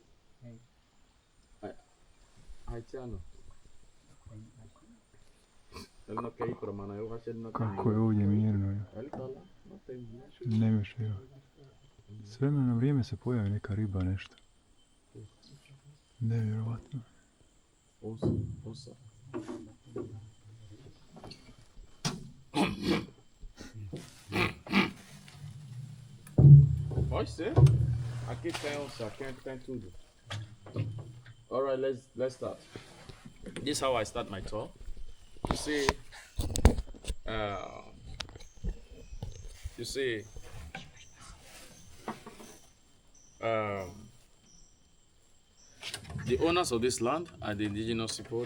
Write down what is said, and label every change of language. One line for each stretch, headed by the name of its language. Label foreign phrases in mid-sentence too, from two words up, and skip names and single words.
Portuguese: Haitiano. Ele não quer ir para Manaus, eu acho que ele não quer ir.
Bosnian: Kako je ovdje mirno.
Portuguese: Ele tá lá, não tem.
Bosnian: Ne više, evo. S vremena na vrijeme se pojavi neka riba, nešto. Nevjerovatno.
Portuguese: Ouça. Pode ser. Aqui tem onça, aqui tem tudo.
English: All right, let's start. This is how I start my tour. You see, the owners of this land are the indigenous people.